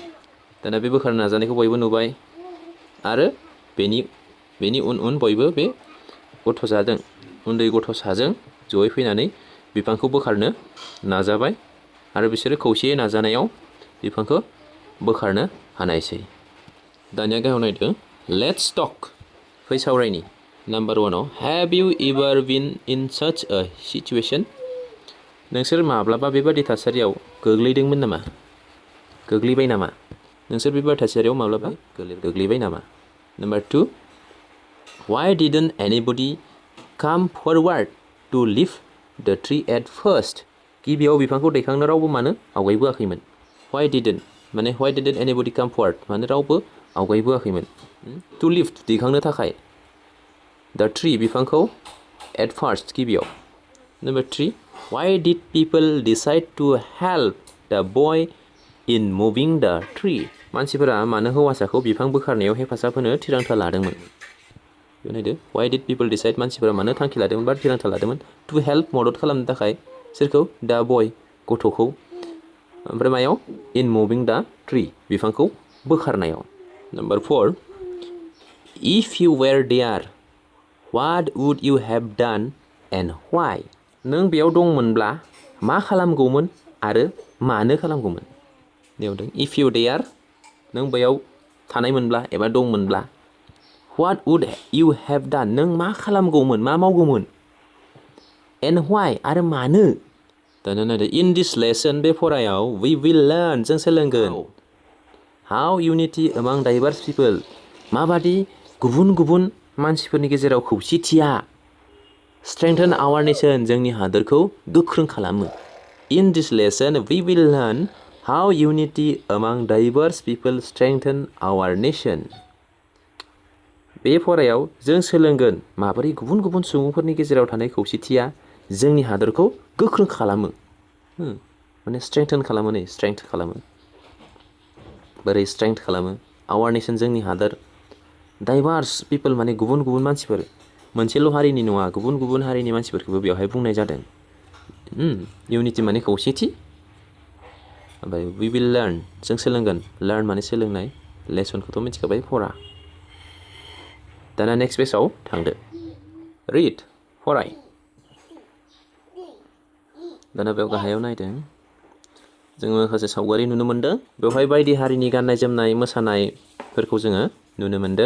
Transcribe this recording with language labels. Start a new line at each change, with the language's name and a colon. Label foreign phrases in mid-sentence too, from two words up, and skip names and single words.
Bodo: दाना बे बोखारनो नाजानायखौ बयबो नुबाय, आरो बेनि उन बयबो बे गथ'साजों, उन्दै गथ'साजों जयै फैनानै बिफांखौ बोखारनो नाजाबाय, आरो बिसोरो खौसेयै नाजानायाव बिफांखौ बोखारनो हानायसै. दानिया गाहायाव नायदो.
English: Let's talk.
Bodo: फै सावरायनि.
English: Number 1 Have you ever been in such a situation?
Bodo: नोंसोर माब्लाबा बेबादि थासारियाव गोग्लैदोंमोन नामा? गोग्लैबाय नामा? नोंसोर बेबादि थासारियाव माब्लाबा गोग्लैबाय नामा?
English: Number 2 Why didn't anybody come forward to lift the tree at first?
Bodo: गिबियाव बिफांखौ दैखांनो रावबो मानो आवगायबोआखैमोन?
English: Why didn't anybody come forward?
Bodo: मानो रावबो आवगायबोआखैमोन?
English: To lift
Bodo: दैखांनो थाखाय
English: the tree बिफांखौ at first गिबियाव. Number 3 Why did people decide to help the boy in moving the tree?
Bodo: मानसिफोरा मानो हौवासाखौ बिफां बोखारनायाव हेफाजाब होनो थिरांथा लादोंमोन? बेयाव नायदो.
English: Why did people decide?
Bodo: मानसिफोरा मानो थांखि लादोंमोन बा थिरांथा लादोंमोन?
English: To help
Bodo: मदद खालामनो थाखाय सोरखौ?
English: The boy गथ'खौ.
Bodo: ओमफ्राय मायाव?
English: In moving the tree
Bodo: बिफांखौ बोखारनायाव.
English: Number 4 If you were there, what would you have done and why?
Bodo: नों बेयाव दंमोनब्ला मा खालामगौमोन आरो मानो खालामगौमोन?
English: If you there,
Bodo: नों बेयाव थानायमोनब्ला एबा दंमोनब्ला,
English: what would you have done?
Bodo: नों मा खालामगौमोन, मा मावगौमोन?
English: And why?
Bodo: आरो मानो? दाना नायदो.
English: In this lesson
Bodo: बे फरायाव
English: we will learn
Bodo: जों सोलोंगोन
English: how unity among diverse people
Bodo: माबादि गुबुन गुबुन मानसिफोरनि गेजेराव खौसेथिया
English: strengthen our nation
Bodo: जोंनि हादोरखौ गोख्रों खालामो.
English: In this lesson we will learn how unity among diverse people strengthen our nation.
Bodo: बे फरायाव जों सोलोंगोन माबोरै गुबुन गुबुन सुबुंफोरनि गेजेराव थानाय खौसेथिया जोंनि हादोरखौ गोख्रों खालामो. माने strengthen खालामो नै, strength खालामो. बोरै strength खालामो?
English: Our nation
Bodo: जोंनि हादोर.
English: Diverse people
Bodo: माने गुबुन गुबुन मानसिफोर. मोनसेल' हारिनि नङा, गुबुन गुबुन हारिनि मानसिफोरखौबो बेवहाय बुंनाय जादों. Unity माने खौसेथि. ओमफ्राय
English: we will learn
Bodo: जों सोलोंगोन. Learn माने सोलोंनाय. Lessonखौथ' मिथिखाबाय, फरा. दाना नेक्स्ट पेजाव थांदो. Read फराय. दाना बेयाव गाहायाव नायदों. जोङो माखासे सावगारि नुनो मोनदों. बेवहाय बायदि हारिनि गाननाय जोमनाय मोसानायफोरखौ जोङो नुनो मोनदों.